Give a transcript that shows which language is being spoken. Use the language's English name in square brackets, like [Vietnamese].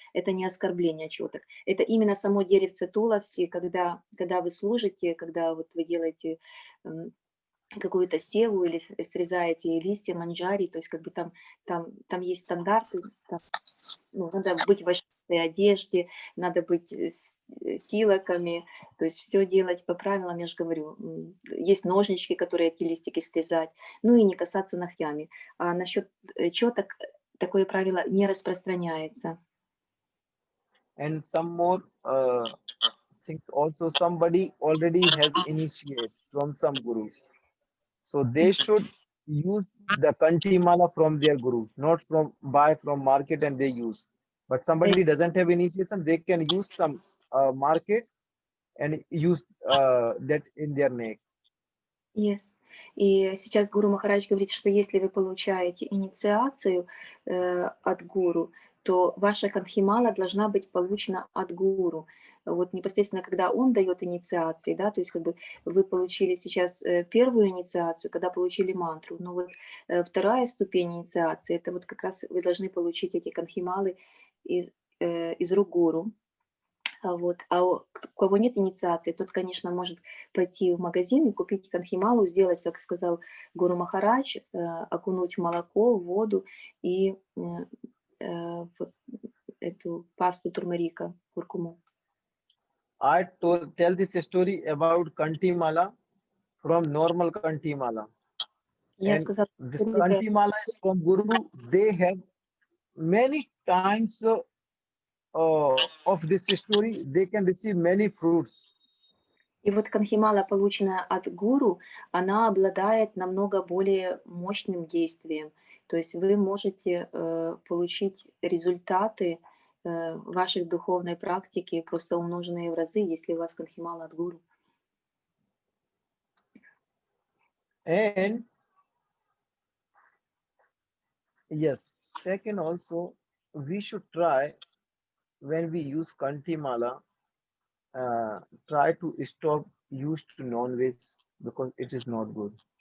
[Russian] Это не оскорбление четок. Это именно само деревце туласи, когда вы служите, когда вот вы делаете какую-то севу или срезаете листья манджари, то есть как бы там есть стандарты, там, ну, надо быть в вощеной одежде, надо быть с тилоками, то есть все делать по правилам, я же говорю, есть ножнички, которые эти листики срезать, ну и не касаться ногтями. А насчет четок такое правило не распространяется. [English] and some more things also, somebody already has initiate from some guru, so they should use the kanti mala from their guru, not from buy from market and they use. But somebody doesn't have initiation, they can use some market and use that in their neck. Yes. [Russian] И сейчас Гуру Махарадж говорит, что если вы получаете инициацию от гуру, то ваша канхимала должна быть получена от гуру. Вот непосредственно, когда он дает инициации, да, то есть как бы вы получили сейчас первую инициацию, когда получили мантру, но вот вторая ступень инициации, это вот как раз вы должны получить эти канхималы из рук гуру. Вот. У кого нет инициации, тот, конечно, может пойти в магазин и купить канхималу, сделать, как сказал Гуру Махарадж, окунуть в молоко, в воду и вот эту пасту турмерика, куркуму. [English] I tell this story about kanti mala from normal kanti mala, [Russian] Я [English] and [Russian] сказала [English] this [Russian] историю про [English] kanti mala is from guru. They have many times of this story, they can receive many fruits. [Russian] И вот канхимала, полученная от гуру, она обладает намного более мощным действием. То есть вы можете получить результаты вашей духовной практики, просто умноженные в разы, если у вас канхимала от гуру. [English] And yes, second also, we should try when we use kanti mala, try to stop use to non-veg because it is not good.